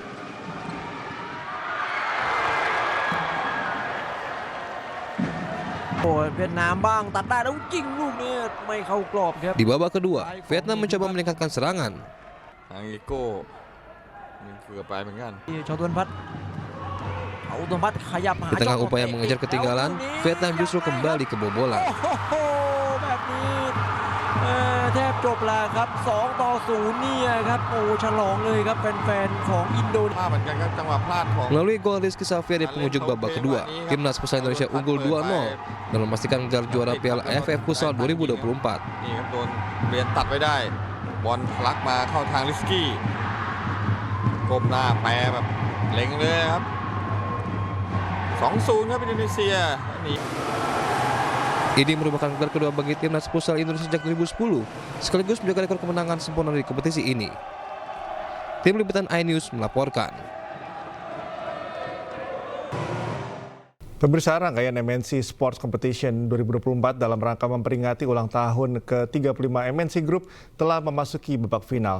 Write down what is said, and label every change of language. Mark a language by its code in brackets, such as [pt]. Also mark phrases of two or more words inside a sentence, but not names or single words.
[id] Di babak kedua, Vietnam mencoba meningkatkan serangan. Di tengah upaya mengejar ketinggalan, Vietnam justru kembali kebobolan. [th] แทบจบแล้วครับ2-0เนี่ยครับโอ้ฉลองเลยครับแฟนๆของอินโดนีเซียเหมือนกันครับจังหวะพลาดของ [id] Melalui gol Rizky Safia di penghujung babak kedua, Timnas Futsal Indonesia unggul 2-0 dan memastikan gelar juara Piala AFF Futsal 2024. [th] นี่ครับโดนเบียนตัดไว้ได้บอลทะลักมาเข้าทางริสกี้ก้มหน้าแปรแบบเล็งเลยครับ 2-0 ครับอินโดนีเซียนี่ [id] Ini merupakan gelar kedua bagi Timnas Futsal Indonesia sejak 2010, sekaligus menjaga rekor kemenangan sempurna di kompetisi ini. Tim Liputan iNews melaporkan. Pemirsa, rangkaian MNC Sports Competition 2024 dalam rangka memperingati ulang tahun ke-35 MNC Group telah memasuki babak final.